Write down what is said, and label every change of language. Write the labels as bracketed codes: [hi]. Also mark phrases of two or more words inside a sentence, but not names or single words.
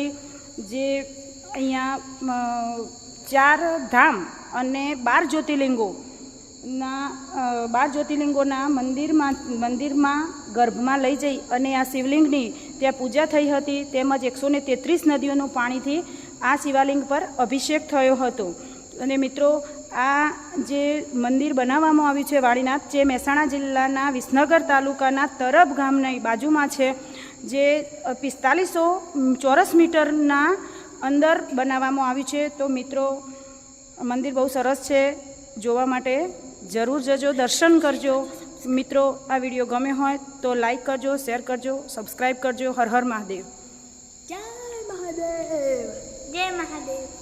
[gu] જે અહીંયા 4 ધામ અને 12 જ્યોતિર્લિંગોના મંદિર મેં ગર્ભ મેં લઈ જઈ અને આ શિવલિંગની ત્યાં પૂજા થઈ હતી। તેમજ 133 નદીઓનું પાણીથી આ શિવાલિંગ પર અભિષેક થયો હતો। અને મિત્રો, આ જે મંદિર બનાવવામાં આવ્યું છે વાડીનાથ, જે મહેસાણા જિલ્લાના વિસનગર તાલુકાના તરબ ગામની બાજુમાં છે, જે 4500 ચોરસ મીટરના અંદર બનાવવામાં આવ્યું છે। તો મિત્રો, મંદિર બહુ સરસ છે, જોવા માટે જરૂર જજો, દર્શન કરજો। મિત્રો, આ વિડિયો ગમે હોય તો લાઇક કરજો, શેર કરજો, સબ્સ્ક્રાઇબ કરજો। હર હર મહાદેવ। જય મહાદેવ. જય મહાદેવ।